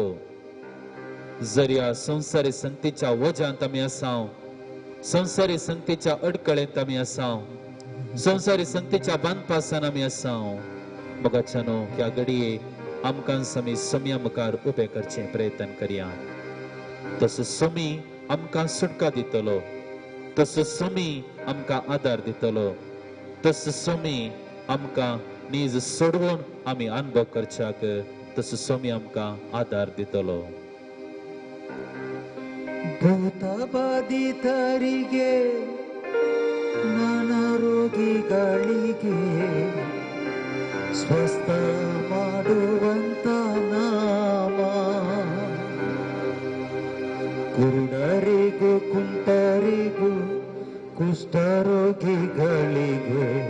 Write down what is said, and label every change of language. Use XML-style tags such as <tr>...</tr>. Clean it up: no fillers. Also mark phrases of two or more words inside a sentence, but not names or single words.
<kok>जर ह्या संवसारी संगतीच्या वज्यांत आमी आसां, संवसारी संगतीच्या अडकळेंत आमी आसां, संवसारी संगतीच्या बांदपासान आमी आसां, मोगाच्यानो ह्या घडये आमकां आमी सुम्या मुखार उबें करचें प्रयत्न करया. तसो सुमी आमकां सुटका दितलो, तसो सुमी आमकां आदार दितलो, तसो सुमी आमकां नीज सोडवून आमी अनुभव करच्याक तसो सुमी आमकां आदार दितलो.</kok> <kn>ಭೂತಬಾಧಿತರಿಗೆ ನಾನಾರೋಗಿಗಳಿಗೆ ಸ್ವಸ್ಥ ಮಾಡುವಂತ ನಾಮ, ಕುರುಡರಿಗೂ ಕುಂಟರಿಗೂ ಕುಷ್ಠರೋಗಿಗಳಿಗೆ</kn>